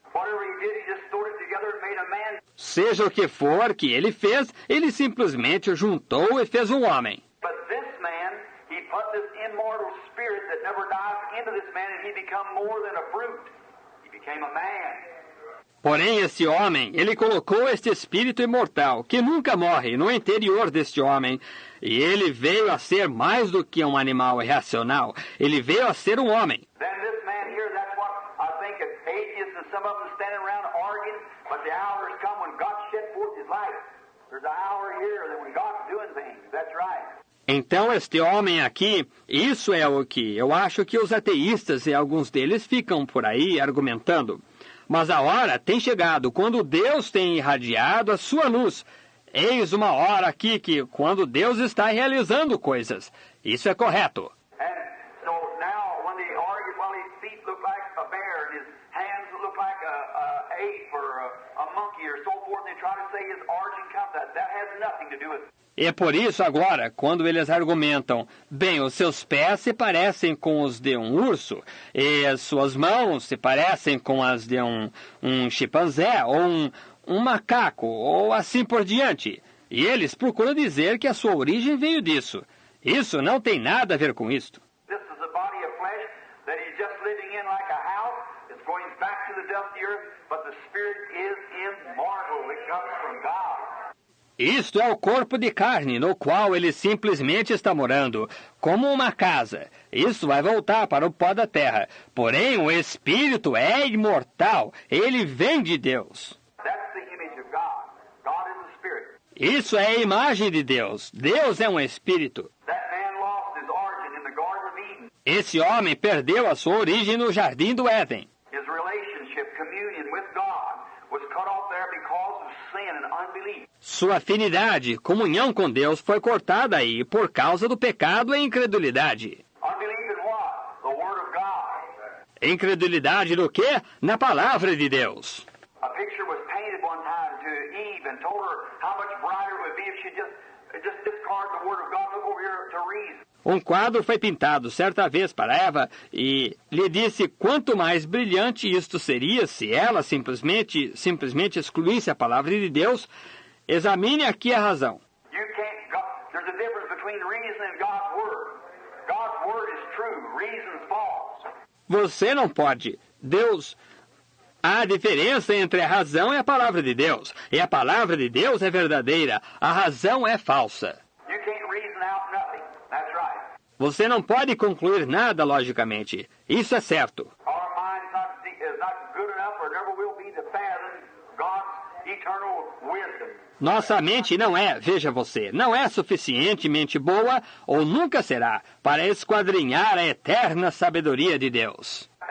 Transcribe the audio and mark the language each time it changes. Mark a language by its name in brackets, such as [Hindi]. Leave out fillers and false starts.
[English] Whatever he did, he just stored it together and made a man. [Portuguese] Seja o que for que ele fez, ele simplesmente juntou e fez um homem. [English] But this man, he put this immortal spirit that never dies into this man, and he become more than a brute. He became a man. [Portuguese] Porém, esse homem, ele colocou este espírito imortal, que nunca morre, no interior deste homem. E ele veio a ser mais do que um animal irracional. Ele veio a ser um homem. [English] Then this man here, that's what I think is atheists and some of them standing around arguing, but the hour has come when God shed forth his light. There's an hour here that when God's doing things. That's right. [Portuguese] Então, este homem aqui, isso é o que eu acho que os ateístas e alguns deles ficam por aí argumentando. Mas a hora tem chegado, quando Deus tem irradiado a sua luz. Eis uma hora aqui que, quando Deus está realizando coisas. Isso é correto. [English] And so now when they argue, well, his feet look like a bear and his hands look like a ape or a monkey or so forth, they try to say his origin comes out. That has nothing to do with it. [Portuguese] E é por isso agora, quando eles argumentam, bem, os seus pés se parecem com os de um urso, e as suas mãos se parecem com as de um chimpanzé, ou um macaco, ou assim por diante. E eles procuram dizer que a sua origem veio disso. Isso não tem nada a ver com isto. [English] This is a body of flesh that he's just living in like a house. It's going back to the dust of the earth, but the spirit is immortal. It comes from God. [Portuguese] Isto é o corpo de carne, no qual ele simplesmente está morando, como uma casa. Isso vai voltar para o pó da terra. Porém, o espírito é imortal. Ele vem de Deus. [English] That's the image of God. God is the Spirit. [Portuguese] Isso é a imagem de Deus. Deus é um espírito. [English] That man lost his origin in the Garden of Eden. [Portuguese] Esse homem perdeu a sua origem no Jardim do Éden. [English] His relationship, communion with God, was cut off there because of sin and unbelief. [Portuguese] Sua afinidade, comunhão com Deus foi cortada aí por causa do pecado e incredulidade. [English] Unbelief in what? The Word of God. [Portuguese] Incredulidade do quê? Na palavra de Deus. [English] A picture was painted one time to Eve and told her how much brighter it would be if she just discard the Word of God and look over here to reason. [Portuguese] Um quadro foi pintado certa vez para Eva e lhe disse quanto mais brilhante isto seria se ela simplesmente excluísse a palavra de Deus. Examine aqui a razão. [English] There's a difference between reason and God's Word. God's Word is true, reason is false. [Portuguese] Você não pode. Há diferença entre a razão e a palavra de Deus. E a palavra de Deus é verdadeira. A razão é falsa. [English] You can't reason out nothing. That's right. [Portuguese] Você não pode concluir nada logicamente. Isso é certo. [English] Our mind's is not good enough or never will be to fathom God's eternal wisdom. [Portuguese] Nossa mente não é, veja você, não é suficientemente boa ou nunca será para esquadrinhar a eterna sabedoria de Deus.